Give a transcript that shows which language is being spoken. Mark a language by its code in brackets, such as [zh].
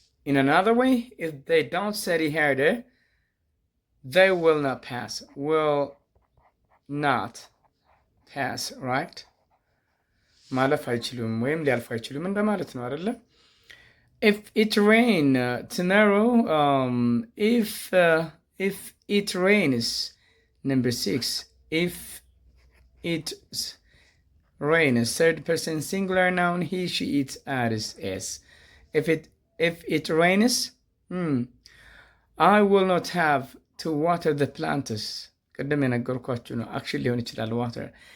[en] In another way, if they don't study harder, they will not pass. Will not pass, right? [am] ማለፍ አይችሉም ወይም ሊያልፍ አይችሉም እንደማለት ነው አይደለ? [en] If it rain tomorrow, if it rains, number 6, if it rains, third person singular noun, he, she, it adds s. If it rains, I will not have to water the plants. [am] ቅድም የነገርኳችሁ ነው። actually ሊሆን ይችላል water.